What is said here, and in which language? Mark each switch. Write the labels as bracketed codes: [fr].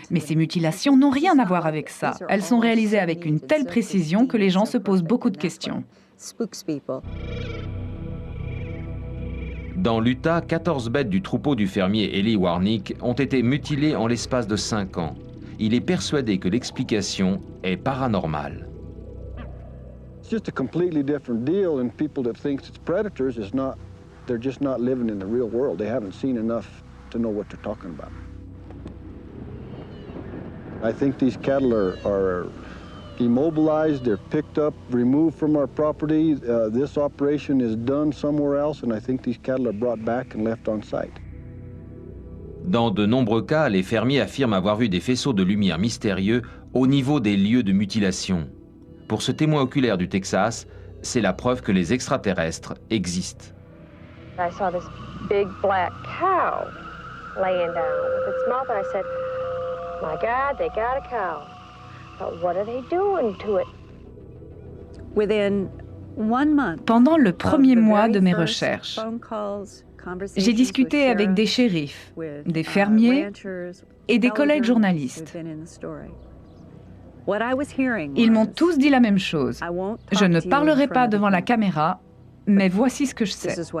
[fr] Mais ces mutilations n'ont rien à voir avec ça. Elles sont réalisées avec une telle précision que les gens se posent beaucoup de questions. Dans l'Utah, 14 bêtes du troupeau du fermier Eli Warnick ont été mutilées en l'espace de 5 ans. Il est persuadé que l'explication est paranormale. [en] It's just a completely different deal, and people that think it's predators is not, they're just not living in the real world. They haven't seen enough to know what they're talking about. I think these cattle are immobilized, they're picked up, removed from our property. This operation is done somewhere else, and I think these cattle are brought back and left on site. [fr] Dans de nombreux cas, les fermiers affirment avoir vu des faisceaux de lumière mystérieux au niveau des lieux de mutilation. Pour ce témoin oculaire du Texas, c'est la preuve que les extraterrestres existent. [en] I saw this big black cow laying down with its mouth, and I said, "My God, they got a cow. But what are they doing to it?" [fr] Pendant le premier mois de mes recherches, j'ai discuté avec des shérifs, des fermiers et des collègues journalistes. Ils m'ont tous dit la même chose. Je ne parlerai pas devant la caméra, mais voici ce que je sais.